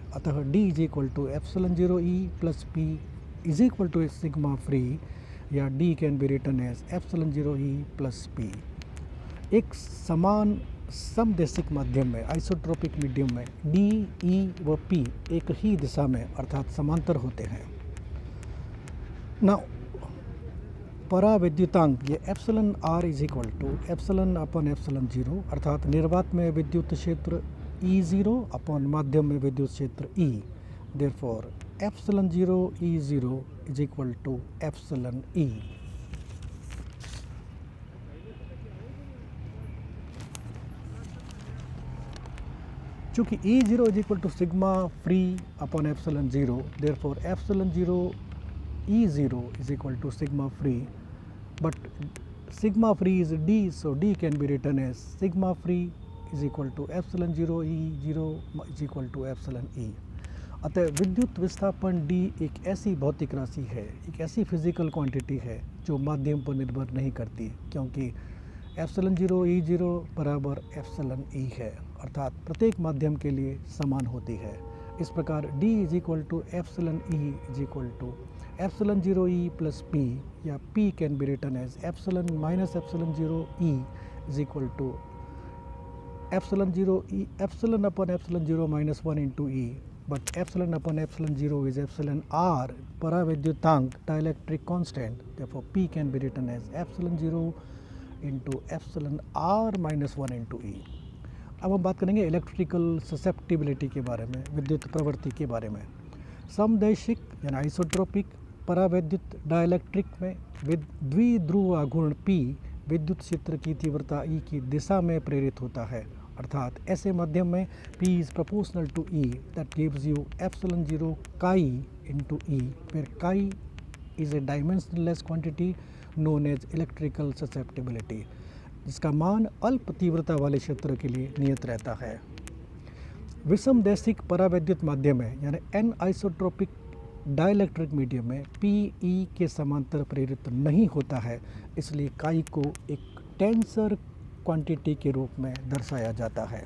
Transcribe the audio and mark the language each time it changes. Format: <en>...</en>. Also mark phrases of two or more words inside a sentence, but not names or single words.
<en>अतः D = ε0 E plus P = sigma free, या D can be written as ε0 E plus P।</en> <hi>एक समान समदैशिक माध्यम में</hi> <en>isotropic medium</en> <hi>में D, E व P एक ही दिशा में अर्थात समांतर होते हैं। परावैद्युतांक ये εr = ε/ε0 अर्थात निर्वात में विद्युत क्षेत्र E0 माध्यम में विद्युत क्षेत्र E।</hi> <en>देयरफॉर ε0 E0 = εe।</en> <hi>चूँकि E0 =</hi> <en>sigma free</en> <hi>ε/ε0,</hi> <en>देयरफॉर ε0 E0 = sigma free, but sigma free is D, so D can be written as sigma free = ε0 E0 = εe।</en> <hi>अतः विद्युत विस्थापन D एक ऐसी भौतिक राशि है, एक ऐसी</hi> <en>physical quantity</en> <hi>है जो माध्यम पर निर्भर नहीं करती, क्योंकि ε0 E0 = εe है, अर्थात प्रत्येक माध्यम के लिए समान होती है। इस प्रकार</hi> <en>D = ε0 E plus P, या P can be written as ε - ε0 E = ε/ε0 -1 into E, but ε/ε0 is εr, परावैद्युतांक dielectric constant, therefore P can be written as ε0 into εr -1 into E।</en> <hi>अब हम बात करेंगे</hi> <en>electrical susceptibility</en> <hi>के बारे में, विद्युत प्रवृत्ति के बारे में। समदैशिक यानी आइसोट्रोपिक परावैद्युत डाइलेक्ट्रिक में द्विध्रुव आघूर्ण P विद्युत क्षेत्र की तीव्रता E की दिशा में प्रेरित होता है, अर्थात ऐसे माध्यम में</hi> <en>P is proportional to E, that gives you ε0 chi into E, where chi is a dimensionless quantity known as electrical susceptibility,</en> <hi>जिसका मान अल्प तीव्रता वाले क्षेत्र के लिए नियत रहता है। विषमदैशिक परावैद्युत माध्यम में यानी</hi> <en>an isotropic dielectric medium</en> <hi>में PE के समांतर प्रेरित नहीं होता है, इसलिए काई को एक</hi> <en>tensor quantity</en> <hi>के रूप में दर्शाया जाता है।</hi>